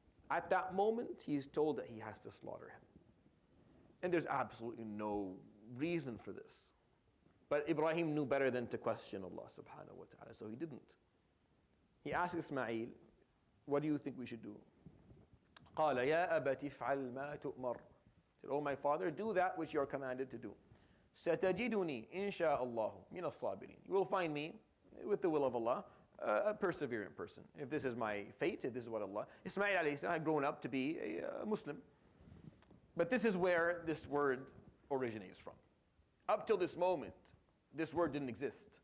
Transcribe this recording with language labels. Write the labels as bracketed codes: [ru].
[en] At that moment, he is told that he has to slaughter him. And there's absolutely no reason for this. But Ibrahim knew better than to question Allah [ar] subhanahu wa ta'ala, [en] so he didn't. He asked Ismail, what do you think we should do? [ar] قال يا أبت افعل ما تؤمر. [en] He said, oh my father, do that which you are commanded to do. [ar] ستجدني إن شاء الله من الصابرين. [en] You will find me, with the will of Allah, a perseverant person. If this is my fate, if this is what Allah... Ismail [ar] alayhi salam [en] had grown up to be a Muslim. But this is where this word originates from. Up till this moment, this word didn't exist.